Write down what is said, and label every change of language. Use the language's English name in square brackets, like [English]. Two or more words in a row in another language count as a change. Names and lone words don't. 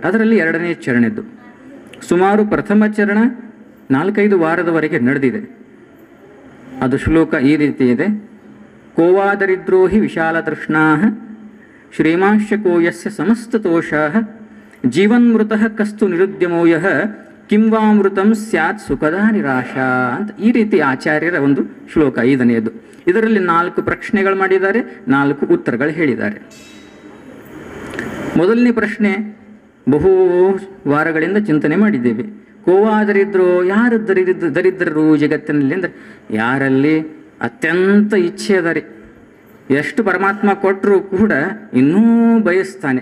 [Kannada] ಅದರಲ್ಲಿ 2ನೇ ಚರಣದ್ದು ಸುಮಾರು ಪ್ರಥಮ ಚರಣ 4-5 ವಾರದವರೆಗೆ ನಡೆದಿದೆ. ಅದು ಶ್ಲೋಕ ಈ ರೀತಿ ಇದೆ: [Sanskrit] ಕೋವಾದರಿದ್ರೋ ಹಿ ವಿಶಾಲತೃಷ್ಣಾಃ ಶ್ರೀಮಾಂಶಕೋ ಯಸ್ಯ ಸಮಸ್ತತೋಷಾಃ ಜೀವನ್ಮೃತಃ ಕಸ್ತು ನಿರುದ್ಯಮೋ ಯಃ ಕಿಂ ವಾಮೃತಂ ಸ್ಯಾತ್ ಸುಖದ ನಿರಾಶಾ [Kannada] ಅಂತ ಈ ರೀತಿ ಆಚಾರ್ಯರ ಒಂದು ಶ್ಲೋಕ 5ನೇದು. ಇದರಲ್ಲಿ 4 ಪ್ರಶ್ನೆಗಳು ಮಾಡಿದ್ದಾರೆ, 4 ಉತ್ತರಗಳು ಹೇಳಿದ್ದಾರೆ. ಮೊದಲನೇ ಪ್ರಶ್ನೆ ಬಹು ವಾರಗಳಿಂದ ಚಿಂತನೆ ಮಾಡಿದ್ದೇವೆ. ಕೋವಾದರಿದ್ರೋ, ಯಾರು ದರಿದ್ರರು ಜಗತ್ತಿನಲ್ಲಿ ಅಂದರೆ ಯಾರಲ್ಲಿ ಅತ್ಯಂತ ಇಚ್ಛೆ ಅದ ರೀ, ಎಷ್ಟು ಪರಮಾತ್ಮ ಕೊಟ್ಟರೂ ಕೂಡ ಇನ್ನೂ ಬಯಸ್ತಾನೆ.